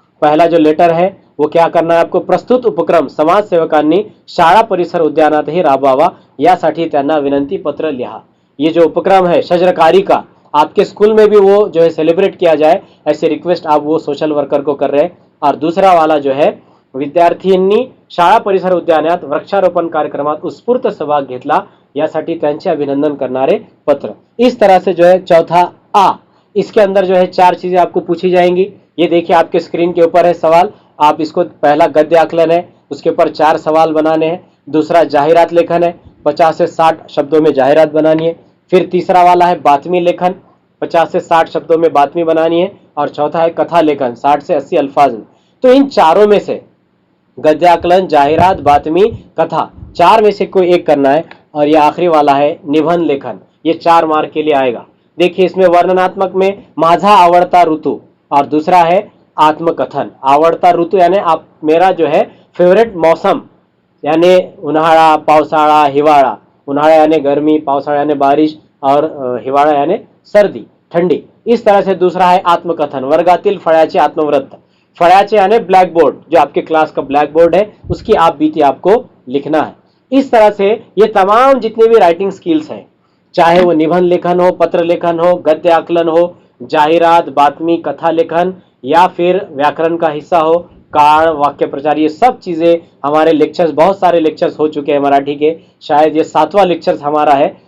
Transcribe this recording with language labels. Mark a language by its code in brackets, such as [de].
[hi] पहला जो लेटर है वो क्या करना है आपको, [mr] प्रस्तुत उपक्रम समाजसेवकांनी शाळा परिसर उद्यानातही राबवावा यासाठी त्यांना विनंती पत्र लिहा। [hi] ये जो उपक्रम है शजरकारी का, आपके स्कूल में भी वो जो है सेलिब्रेट किया जाए, ऐसे रिक्वेस्ट आप वो सोशल वर्कर को कर रहे हैं। और दूसरा वाला जो है, [mr] विद्यार्थ्यांनी शाळा परिसर उद्यानात वृक्षारोपण कार्यक्रमात उत्स्फूर्त सहभाग घेतला यासाठी त्यांचे अभिनंदन करणारे पत्र। [hi] इस तरह से जो है चौथा आ, इसके अंदर जो है 4 चीजें आपको पूछी जाएंगी। ये देखिए आपके स्क्रीन के ऊपर है सवाल, आप इसको, पहला गद्य आकलन है, उसके ऊपर 4 सवाल बनाने हैं। दूसरा जाहिरात लेखन है, 50 से 60 शब्दों में जाहिरात बनानी है। फिर तीसरा वाला है बातमी लेखन, 50 से 60 शब्दों में बातमी बनानी है। और चौथा है कथा लेखन, 60 से 80 अल्फाज में। तो इन चारों में से गद्य आकलन, जाहिरात, बातमी, कथा, 4 में से कोई एक करना है। और ये आखिरी वाला है निबंध लेखन, ये 4 मार्क के लिए आएगा। देखिए इसमें वर्णनात्मक में [mr] माझा आवडता ऋतु, [hi] और दूसरा है आत्मकथन। आवडता ऋतु यानी आप, मेरा जो है फेवरेट मौसम, यानी उन्हाळा, पावसाळा, हिवाळा। उन्हाळा यानी गर्मी, पावसाळा यानी बारिश, और हिवाळा यानी सर्दी, ठंडी। इस तरह से दूसरा है आत्मकथन, [mr] वर्गातील फळ्याचे आत्मवृत्त। [hi] फळ्याचे यानी ब्लैक बोर्ड, जो आपके क्लास का ब्लैक बोर्ड है, उसकी आप बीती आपको लिखना है। इस तरह से ये तमाम जितने भी राइटिंग स्किल्स हैं, चाहे वो निबंध लेखन हो, पत्र लेखन हो, गद्य आकलन हो, जाहिरात, बातमी, कथा लेखन, या फिर व्याकरण का हिस्सा हो, काल, वाक्य प्रचार, ये सब चीजें हमारे लेक्चर्स, बहुत सारे लेक्चर्स हो चुके हैं मराठी के, शायद ये 7वां लेक्चर्स हमारा है।